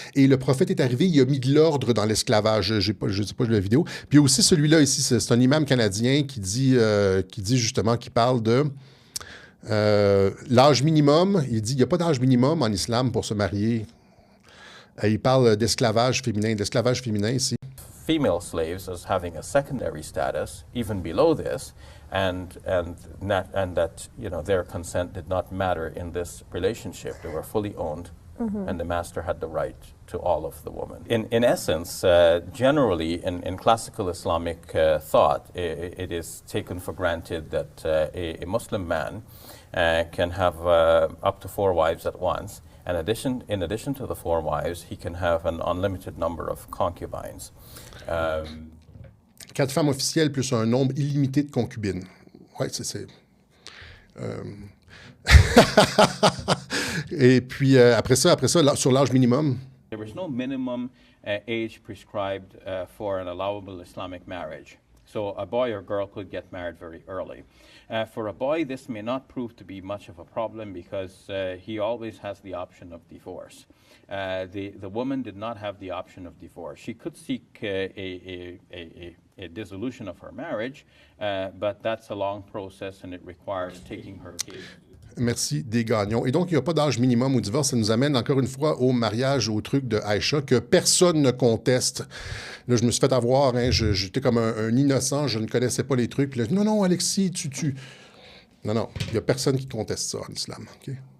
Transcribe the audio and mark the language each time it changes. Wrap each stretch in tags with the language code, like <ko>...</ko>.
<fr>Et le prophète est arrivé, il a mis de l'ordre dans l'esclavage. Je ne sais pas la vidéo. Puis il y a aussi celui-là ici, c'est un imam canadien qui dit justement, qui parle de l'âge minimum. Il dit, il n'y a pas d'âge minimum en islam pour se marier. Il parle d'esclavage féminin ici.</fr> <en>Female slaves as having a secondary status, even below this, and that their consent did not matter in this relationship. They were fully owned, and the master had the right to all of the women. In essence, generally in classical Islamic thought, it is taken for granted that a Muslim man can have up to 4 wives at once. In addition to the 4 wives, he can have an unlimited number of concubines.</en> <fr>4 femmes officielles plus un nombre illimité de concubines. Oui, c'est... Et puis, après ça, sur l'âge minimum...</fr> <en>There is no minimum age prescribed for an allowable Islamic marriage. So a boy or girl could get married very early. For a boy, this may not prove to be much of a problem because he always has the option of divorce. The woman did not have the option of divorce. She could seek a dissolution of her marriage, but that's a long process and it requires taking her case.</en> <fr>Merci, des gagnons. Et donc, il n'y a pas d'âge minimum au divorce. Ça nous amène encore une fois au mariage, au truc de Aïcha, que personne ne conteste. Là, je me suis fait avoir, hein, j'étais comme un innocent, je ne connaissais pas les trucs. Puis là, non, Alexis, tu... Non, il n'y a personne qui conteste ça en islam. Okay?</fr>